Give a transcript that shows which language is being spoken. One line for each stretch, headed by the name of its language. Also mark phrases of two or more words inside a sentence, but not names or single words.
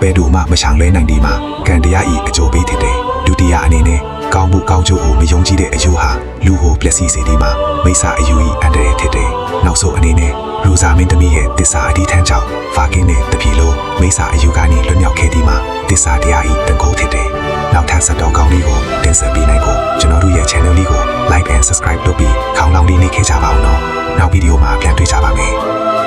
Burmese: ယ်သူမှမရှောင်လွဲနိုင်ဒီမှာကံတရားဤအကျိုးပေးဖြစ်တယ်။ဒုတိယအနေနဲ့ကောင်းမှုကောင်းကျိုးကိုမယုံကြည်တဲ့အယူဟာလူကိုပျက်စီးစေဒီမှာမိစ္ဆာအယူဤအန္တရာယ်ဖြစ်တယ်။နောက်ဆုံးအနေနဲ့ရူဇာမင်းသမီးရဲ့တစ္ဆာအဓိဌာန်ကြောင့်ဖာကင်းတဲ့တပြီလိုမိစ္ဆာအယူကနေလွတ်မြောက်ခဲ့ဒီမှာတစ္ဆာတရားဤတန်ခိုးဖြစ်တယ်။နောက်ထပ်ဆက်တော်ကောင်းလေးကိုတင်ဆက်ပေးနိုင်ဖို့ကျွန်တော်တို့ရဲ့ channel လေးကို
English: like and subscribe
Burmese: လုပ်ပြီးခေါင်းလောင်းလေးနှိပ်ခဲ့ကြပါအောင်နော်။နောက်ဗီဒီယိုမှာပြန်တွေ့ကြပါမယ်။